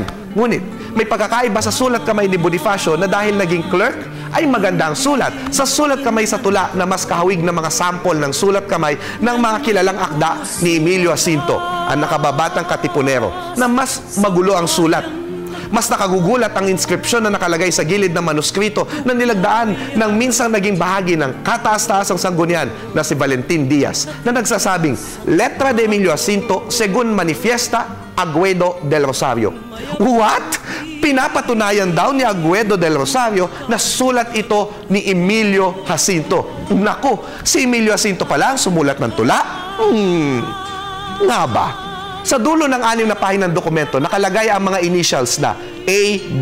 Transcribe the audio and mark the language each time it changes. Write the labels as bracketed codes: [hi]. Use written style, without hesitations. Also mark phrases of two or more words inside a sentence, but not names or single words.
[tl] Ngunit, may pagkakaiba sa sulat kamay ni Bonifacio na dahil naging clerk, ay maganda ang sulat sa sulat kamay sa tula na mas kahawig na mga sample ng sulat kamay ng mga kilalang akda ni Emilio Jacinto, ang nakababatang katipunero, na mas magulo ang sulat. Mas nakagugulat ang inskripsyon na nakalagay sa gilid ng manuskrito na nilagdaan ng minsang naging bahagi ng kataas-taasang sanggunian na si Valentin Diaz, na nagsasabing, [es] Letra de Emilio Jacinto según manifiesta Aguedo del Rosario. [tl] What? Pinapatunayan daw ni Aguedo del Rosario na sulat ito ni Emilio Jacinto. Naku, si Emilio Jacinto pala ang sumulat ng tula? Nga ba? Sa dulo ng 6 na pahinang dokumento, nakalagay ang mga initials na A.B.